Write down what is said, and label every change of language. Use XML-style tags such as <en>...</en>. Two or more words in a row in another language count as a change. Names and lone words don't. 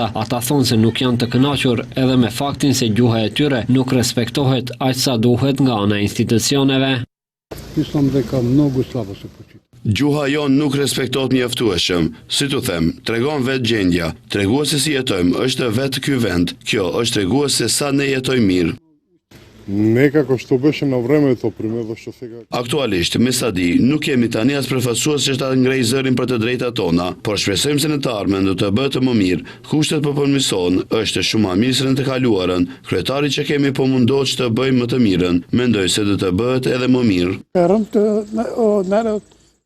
<sq>Ata thonë se nuk janë të kënaqur edhe me faktin se gjuha e tyre nuk respektohet aq sa duhet nga ana e institucioneve. Gjuha jonë nuk respektohet mjaftueshëm. Si tu them, tregon vetë gjendja. Tregues se si jetojmë është vetë ky vend. Kjo është tregues se sa ne jetojmë mirë.</sq> <mk>Некако што беше на времето, примерно што сега.</mk> <sq>Aktualisht, me sa di, nuk jemi tani as përfaqësues që ta ngrej zërin për të drejtat tona, por shpresojmë se në të ardhmen do të bëhet më mirë. Kushtet po përmirësohen, është shumë më mirë se në të kaluarën. Kryetari që kemi po mundohet që të bëjmë më të mirën. Mendoj se do të bëhet edhe më mirë.</sq>